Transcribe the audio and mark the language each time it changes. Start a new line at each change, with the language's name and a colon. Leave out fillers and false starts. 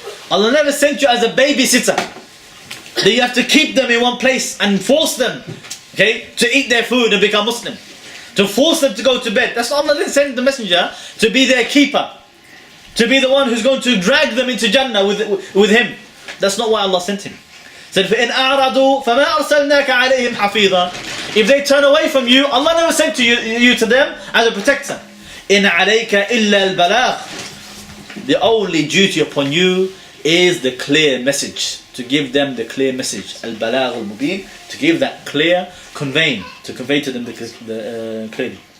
English: Allah never sent you as a babysitter. That you have to keep them in one place and force them, okay, to eat their food and become Muslim. To force them to go to bed. That's why Allah didn't send the messenger to be their keeper. To be the one who's going to drag them into Jannah with him. That's not why Allah sent him. He said,
Arabic: فَإِنْ أَعْرَضُوا فَمَا أَرْسَلْنَاكَ عَلَيْهِمْ حَفِيظًا.
English: If they turn away from you, Allah never sent you to them as a protector.
Arabic: إِنْ عَلَيْكَ إِلَّا الْبَلَاغِ.
English: The only duty upon you is the clear message. To to give them the clear message. Al-Balagh al-Mubin, to give that clear conveying, to convey to them the clearly.